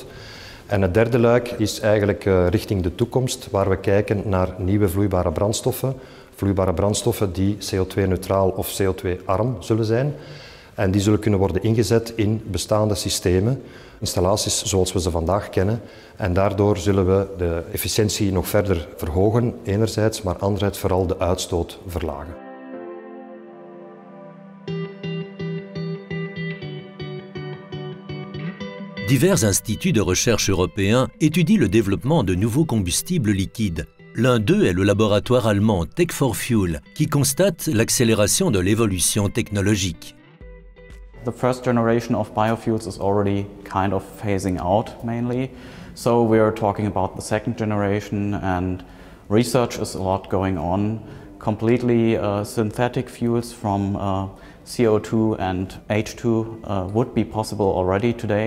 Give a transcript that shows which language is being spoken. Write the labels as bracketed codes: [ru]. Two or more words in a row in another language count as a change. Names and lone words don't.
[nl] En het derde luik is eigenlijk richting de toekomst, waar we kijken naar nieuwe vloeibare brandstoffen die CO2-neutraal of CO2-arm zullen zijn. En die zullen kunnen worden ingezet in bestaande systemen, installaties zoals we ze vandaag kennen. En daardoor zullen we de efficiëntie nog verder verhogen, enerzijds, maar anderzijds vooral de uitstoot verlagen. [fr] Divers instituts de recherche européens étudient le développement de nouveaux combustibles liquides. L'un d'eux est le laboratoire allemand Tech4Fuel, qui constate l'accélération de l'évolution technologique. [en] The first generation of biofuels is already kind of phasing out mainly, so we are talking about the second generation, and research is a lot going on. Completely synthetic fuels from CO2 and H2 would be possible already today.